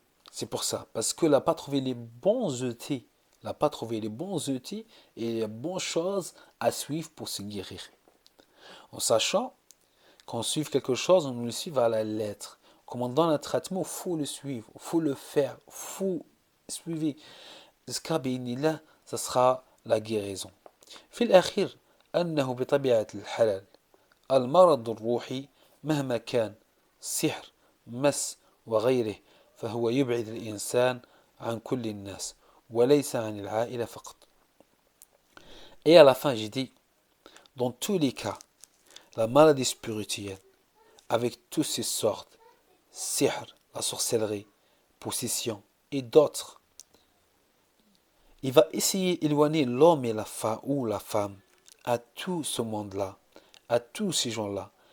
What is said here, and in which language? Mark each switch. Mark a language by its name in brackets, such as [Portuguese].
[French] C'est pour ça, parce qu'il n'a pas trouvé les bons outils, il n'a pas trouvé les bons outils et les bonnes choses à suivre pour se guérir. En sachant qu'on suive quelque chose, on le suit à la lettre. Comme on donne un traitement, il faut le suivre, il faut le faire, il faut suivre. Jusqu'à là, ça sera la guérison. [Arabic] في الأخير أنه بطبيعة الحال المرض الروحي مهما كان سحر مس وغيره فهو يبعد الإنسان عن كل الناس وليس عن العائلة فقط. [French] Et à la fin, j'ai dit, dans tous les cas, la maladie spirituelle, avec toutes ses sortes, sihr, la sorcellerie, possession et d'autres, il va essayer d'éloigner l'homme et la femme ou la femme à tout ce monde-là, à tous ces gens-là.